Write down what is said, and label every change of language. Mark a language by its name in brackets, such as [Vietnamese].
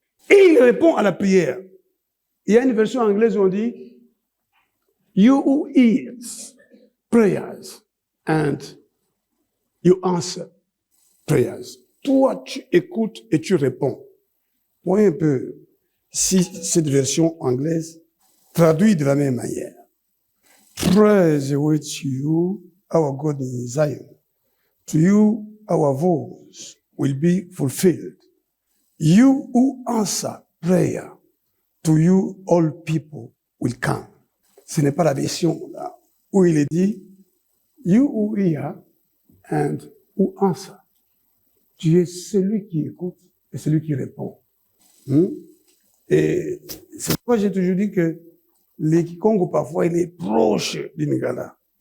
[French] Et il répond à la prière. Il y a une version anglaise où on dit, [English] You who hears prayers and you answer prayers. [French] Toi, tu écoutes et tu réponds. Voyez un peu si cette version anglaise traduit de la même manière. [English] Praise awaits you, our God in Zion. To you, our voice will be fulfilled. You who answer prayer, to you all people will come. [French] Ce n'est pas la version là où il est dit, [English] you who hear and who answer. [French] Tu es celui qui écoute et celui qui répond. Et c'est pourquoi j'ai toujours dit que les Kikongo, parfois, il est proche du Lingala.